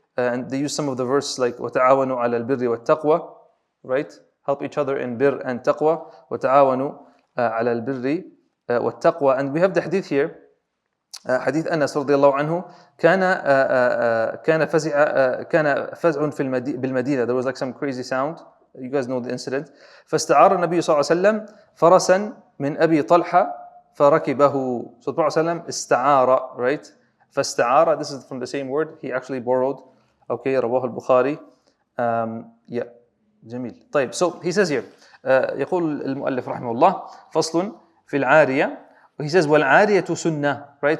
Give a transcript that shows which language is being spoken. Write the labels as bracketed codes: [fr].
[en] And they use some of the verses like [ar] وتعاونوا على البر والتقوى, [en] right? Help each other in bir and taqwa. [ar] وتعاونوا على البر والتقوى. [en] And we have the hadith here, [ar] حديث أنس رضي الله عنه, كان فزع بالمدينة. [en] There was like some crazy sound. You guys know the incident. [ar] فاستعار النبي صلى الله عليه وسلم فرسا من أبي طلحة فركبه. [en] So the Prophet ﷺ استعار, right? فاستعار, this is from the same word. He actually borrowed. Okay, [ar] رواه البخاري. [en] Yeah. [ar] جميل. طيب, [en] so he says here, [ar] يقول المؤلف رحمه الله فصل في العارية. [en] He says [ar] والعارية سنة, [en] right?